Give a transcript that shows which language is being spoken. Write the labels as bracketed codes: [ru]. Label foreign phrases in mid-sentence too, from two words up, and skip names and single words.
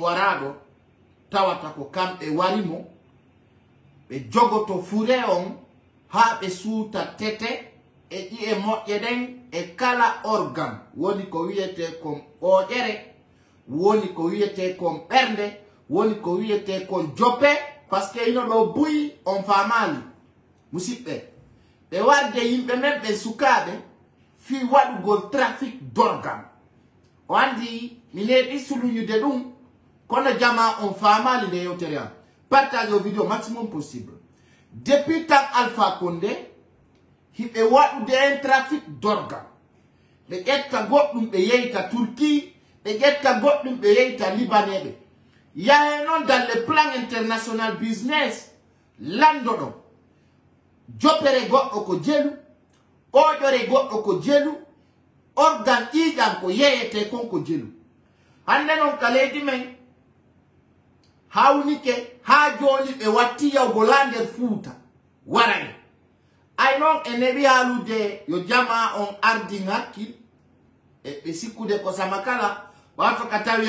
[ff] warado tawata ko kambe warimo be jogoto fure on ha be suuta tete e die moƴƴe den e kala organ woni ko wiyete kon ɓoƴere woni ko wiyete kon ɓernde woni ko wiyete kon joppe [fr] parce que [ff] ino ɗo buyi on famali musidɓe ɓe warde yimɓe men ɓe sukaɓe fi waɗugol trafic d'organ o andi mi neɗi suluñude ɗum kono jama on famali nde yewtere am partage o vidéo [fr] maximum possible depuis [ff] tan Alpha Condé hiɓe waɗude en [fr] trafic d'organ [ff] ɓe ƴetta goɗɗum ɓe yeyta Turquie ɓe ƴetta goɗɗum ɓe yeyta libaneɓe yahe noon [fr] dans le plan international business [ff] landoɗo jopere goɗɗo ko jelu ɓoƴore goɗɗo ko jelu organ ƴiƴam ko yeyete kon ko jelu hande noon ka leydi men hawnike ha joni ɓe watti yawgo la nder Fuuta waray ay noon e neɓi haalude yo jama on ardi hakkil e ɓe sikkude ko sama kala wato ka tawi